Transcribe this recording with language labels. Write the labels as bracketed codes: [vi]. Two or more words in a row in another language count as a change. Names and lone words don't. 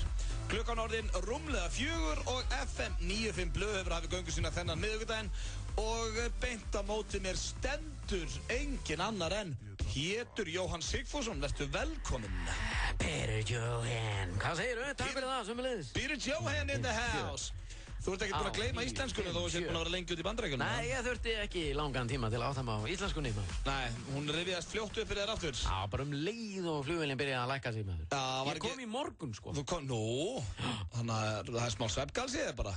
[is] Klukkan orðin rúmlega 4 og FM 95 Blöð hefur hafið göngu sína þennan miðvikudaginn og beint á móti mér stendur engin annar en Pétur Jóhann Sigfússon. Vertu velkominn. Pétur Jóhann. Hvað segirðu? Takk fyrir það, sömuleiðis. [en] Pétur Jóhann in the house. [is] Þú ert ekkert búin að gleyma íslenskunni þó þú sér búin að vera lengi út í Bandaríkjunum. Nei, ég þurfti ekki langan tíma til að átta mig á íslenskunni. Nei, hún rifjaðist fljótt upp fyrir þér aftur. Já, bara leið og flugvélin byrjaði að lækka sig. Ég kom í morgun, sko. Þú kom, þannig að það smá svefngalsi eða bara.